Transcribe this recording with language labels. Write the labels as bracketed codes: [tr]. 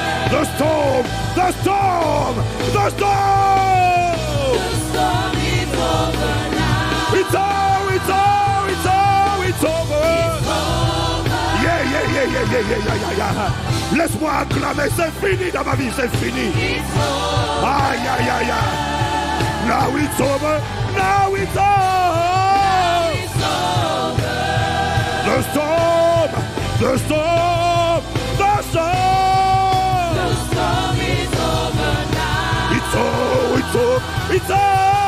[en] The storm, the storm, the storm. The storm is over now. It's over, it's over, it's over, it's over. Yeah, yeah, yeah, yeah, yeah, yeah, yeah, yeah. [fr] Laisse-moi acclamer, c'est fini dans ma vie, c'est fini. [en] It's over. Aïe, aïe, aïe, aïe. Now it's over, now it's over. It's over. The storm, the storm, the storm. The storm is over now. It's over, it's over, it's over.